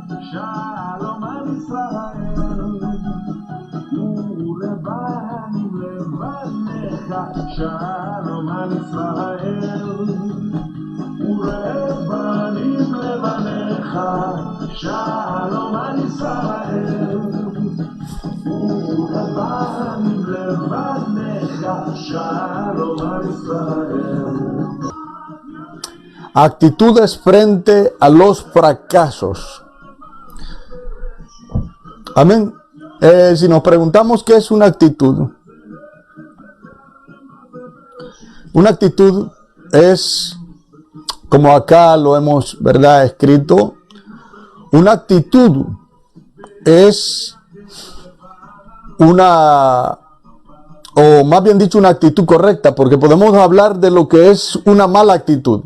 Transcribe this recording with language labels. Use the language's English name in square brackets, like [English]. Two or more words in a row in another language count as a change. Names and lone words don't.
[Hebrew] שלום על ישראל, ולבנים לבניך, שלום על ישראל, ולבנים לבניך, שלום על ישראל, ולבנים לבניך, שלום על ישראל. [Spanish] Actitudes frente a los fracasos. Amén. Si nos preguntamos qué es una actitud es, como acá lo hemos, ¿verdad?, escrito, una actitud es una, o más bien dicho, una actitud correcta, porque podemos hablar de lo que es una mala actitud.